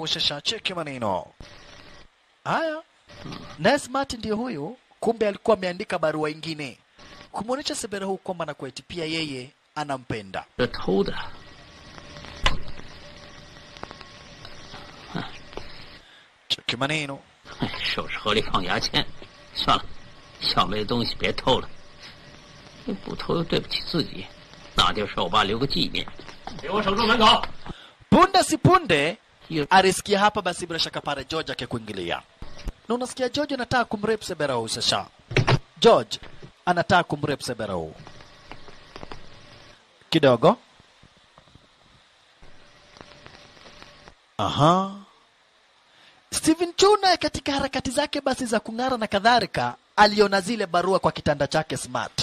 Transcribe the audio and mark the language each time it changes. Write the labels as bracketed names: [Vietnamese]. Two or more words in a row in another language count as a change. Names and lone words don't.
[Swahili] Shasha, cheki maneno. Haya. Na Smart ndio huyu, kumbe alikuwa ameandika barua nyingine kumuonesha Seberehu kwamba na kweti pia yeye anampenda. Cheki maneno. [Chinese] 手是河里放牙签，算了，小妹的东西别偷了，不偷又对不起自己，那就是我爸留个纪念。给我守住门口。 [Swahili] Punde si punde alisikia hapa basi bila shaka pale George akikuingilia. Na unasikia George anataka kumrape Seberehu sasa. George anataka kumrape Seberehu. Kidogo. Steven Cho naye katika harakati zake basi za kung'ara na kadhalika aliona zile barua kwa kitanda chake Smart.